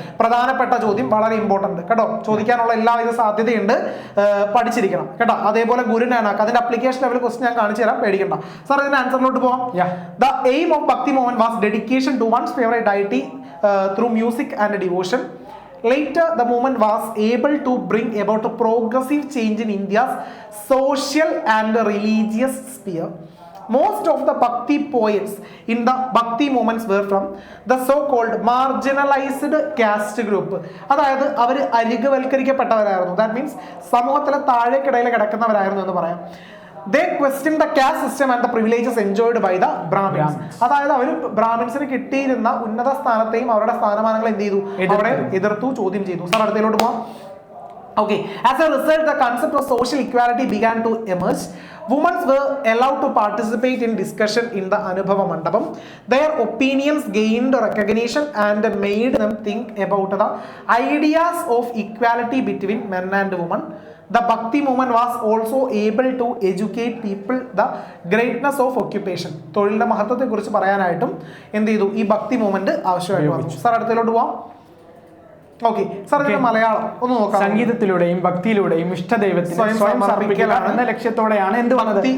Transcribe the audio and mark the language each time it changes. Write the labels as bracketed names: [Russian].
[Malayalam] പ്രധാനപ്പെട്ട ചോദ്യം, വളരെ ഇമ്പോർട്ടന്റ് കേട്ടോ, ചോദിക്കാനുള്ള എല്ലാവിധ സാധ്യതയുണ്ട്, പഠിച്ചിരിക്കണം കേട്ടോ. അതേപോലെ ഗുരുനാനാക്ക്, അതിന്റെ അപ്ലിക്കേഷൻ ലെവൽ ക്വസ്റ്റ്യൻ ഞാൻ കാണിച്ചു തരാം, പേടിക്കണ്ട. സാർ ഇതിന്റെ ആൻസറിലോട്ട് പോവാം. [English] The aim of Bhakti movement was dedication to one's favourite deity through music and devotion. Later, the movement was able to bring about a progressive change in India's social and religious sphere. Most of the Bhakti poets in the Bhakti movements were from the so-called marginalized caste group. [Malayalam] അതായത് അവർ അരികവൽക്കരിക്കപ്പെട്ടവരായിരുന്നു. [English] that means [Malayalam] സമൂഹത്തിലെ താഴേക്കിടയിൽ കിടക്കുന്നവരായിരുന്നു എന്ന് പറയാം. [English] They questioned the caste system and the privileges enjoyed by the Brahmins. [Malayalam] അതായത് അവർ ബ്രാഹ്മിൻസിന് കിട്ടിയിരുന്ന ഉന്നത സ്ഥാനത്തെയും അവരുടെ സ്ഥാനമാനങ്ങൾ എന്ത് ചെയ്തു? അവിടെ എതിർത്തു, ചോദ്യം ചെയ്തു. സാർ അടുത്തതിലോട്ട് പോവാം. [English] Okay, as a result, the concept of social equality began to emerge. Women were allowed to participate in discussion in the Anubhava Mandapam. Their opinions gained recognition and made them think about the ideas of equality between men and women. The Bhakti movement was also able to educate people the greatness of occupation. [Malayalam] തൊഴിലിന്റെ മഹത്വത്തെ കുറിച്ച് പറയാനായിട്ടും എന്ത് ചെയ്തു? ഈ ഭക്തി movement ആവശ്യമായിട്ട് വന്നു. Sir അടുത്തതിലോട്ട് പോവാം. Okay sir, Malayalam ഒന്ന് നോക്കാം. സംഗീതത്തിലൂടെയും ഭക്തിയിലൂടെയും ഇഷ്ടദൈവത്തിന് സ്വയം സമർപ്പിക്കൽ എന്ന ലക്ഷ്യത്തോടെയാണ് എന്ത് വന്നത്?